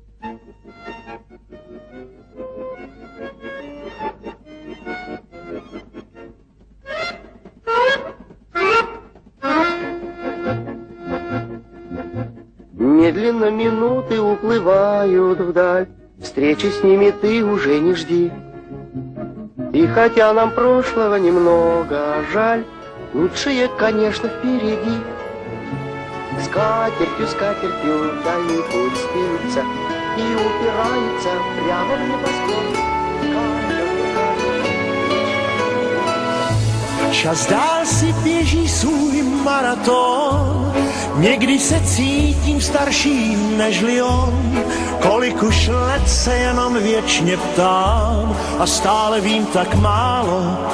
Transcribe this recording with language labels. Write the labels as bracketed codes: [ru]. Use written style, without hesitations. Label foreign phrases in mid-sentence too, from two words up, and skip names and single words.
[ru] Медленно минуты уплывают вдаль, встречи с ними ты уже не жди. И хотя нам прошлого немного жаль, лучшее, конечно, впереди. Скатертью, скатертью дальний путь стелится и упирается прямо в небосклон. [cs] Čas dál si běží svůj maraton, někdy se cítím starším nežli on, kolik už let se jenom věčně ptám a stále vím tak málo.